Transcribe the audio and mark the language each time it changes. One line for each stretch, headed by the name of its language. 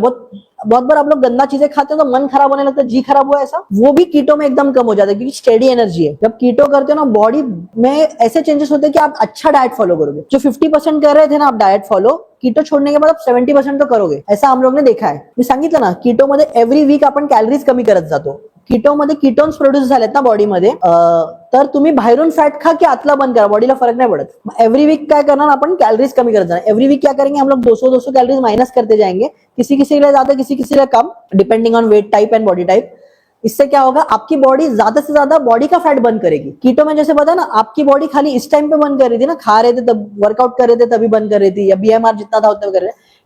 Hindi: बहुत बार आप लोग गंदा चीजें खाते हो तो मन खराब होने लगता है, जी खराब हुआ, ऐसा वो भी कीटो में एकदम कम हो जाता है, क्योंकि स्टेडी एनर्जी है। जब कीटो करते हो ना, बॉडी में ऐसे चेंजेस होते हैं कि आप अच्छा डाइट फॉलो करोगे। जो 50% कर रहे थे ना आप डाइट फॉलो, कीटो छोड़ने के बाद आप 70% तो करोगे, ऐसा हम लोग ने देखा है।
Marathi: मी सांगितलं ना, कीटो मध्ये एव्हरी वीक आपण कॅलरीज कमी करत जातो। कीटो मध्ये कीटोन्स प्रोड्यूस झालेत ना बॉडीमध्ये, तर तुम्ही बाहेरून फॅट खा की आतला बंद करा, बॉडीला फरक नाही पडत। एव्हरी वीक काय करणार आपण, कॅलरीज कमी करत जाणार।
Hindi: एव्हरी वीक क्या करेंगे हम लोग, 200 कैलोरीज माइनस करते जाएंगे, किसी किसी के लिए ज्यादा, किसी किसी के लिए कम,
English: Depending on weight type and body type.
Hindi: इससे क्या होगा, आपकी बॉडी ज्यादा से ज्यादा बॉडी का फैट बंद करेगी। कीटो में जैसे पता ना, आपकी बॉडी खाली इस टाइम पे बंद कर रही थी ना, खा रहे थे तब, वर्कआउट कर रहे थे तभी बंद कर रही थी, या बीएमआर जितना था उतना कर रहे थे।